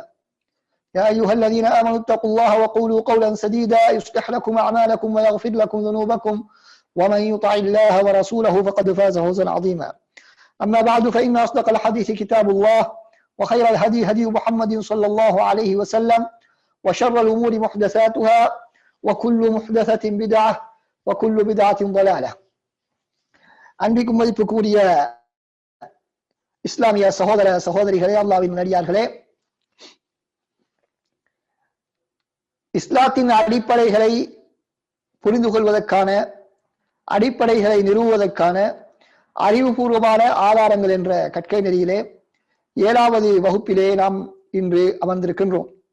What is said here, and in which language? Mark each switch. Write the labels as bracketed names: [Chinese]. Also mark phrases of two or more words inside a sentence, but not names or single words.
[Arabic] يا أيها الذين آمنوا اتقوا الله وقولوا قولا سديدا يصلح لكم أعمالكم ويغفر لكم ذنوبكم، ومن يطع الله ورسوله فقد فاز فوزا عظيما. أما بعد، فإن أصدق الحديث كتاب الله، وخير الهدي هدي محمد صلى الله عليه وسلم، وشر الأمور محدثاتها، وكل محدثة بدعة، وكل بدعة ضلالة. [Tamil] அன்பிற்கும் மதிப்புக்குரிய இஸ்லாமிய சகோதர சகோதரிகளே, அல்லாஹ்வின் நல்லடியார்களே, இஸ்லாத்தின் அடிப்படைகளை புரிந்து கொள்வதற்கான, அடிப்படைகளை நிறுவுவதற்கான அறிவுபூர்வமான ஆதாரங்கள் என்ற கற்கை நெறியிலே 7வது வகுப்பிலே நாம் இன்று அமர்ந்திருக்கின்றோம்.